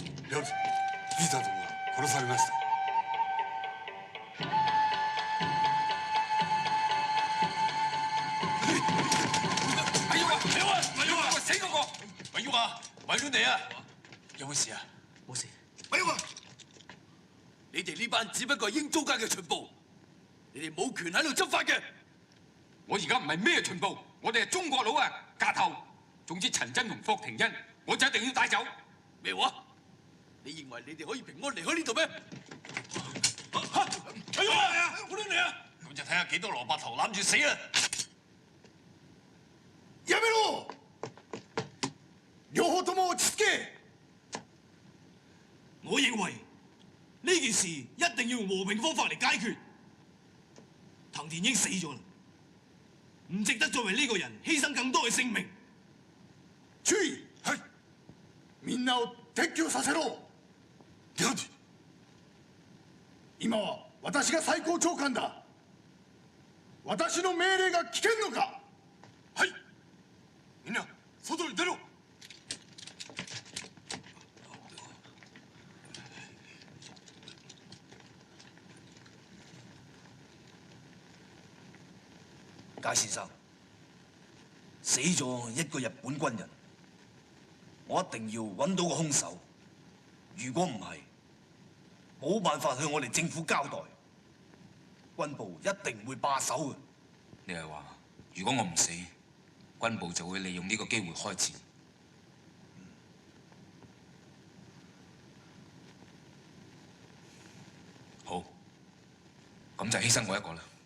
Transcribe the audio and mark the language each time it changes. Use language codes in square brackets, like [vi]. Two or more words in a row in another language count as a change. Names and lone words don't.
[ja] 夜藤田殿が殺されました。 [yue] 死嗰個，咪喐啊！咪亂嚟啊！有冇事啊？冇事。咪喐啊！你哋呢班只不過係英租界嘅巡捕，你哋冇權喺度執法嘅。我而家唔係咩巡捕，我哋係中國佬啊，架頭。總之陳真同霍廷恩，我就一定要帶走。咩話？你認為你哋可以平安離開呢度咩？咪喐啊！我亂嚟啊！咁就睇下幾多蘿蔔頭攬住死啦！ [ja] やめろ！両方とも落ち着け！ [yue] 我認為呢件事一定要用和平方法嚟解決。藤田英死咗啦，唔值得再為呢個人犧牲更多嘅性命。 [ja] 注意！ はい。みんなを撤去させろ。今は私が最高長官だ。私の命令が聞けんのか？はい。みんな外に出ろ。 [yue] 介先生，死咗一個日本軍人，我一定要揾到個兇手。如果唔係，冇辦法向我哋政府交代，軍部一定會罷手嘅。你係話，如果我唔死，軍部就會利用呢個機會開戰？好，咁就犧牲我一個啦。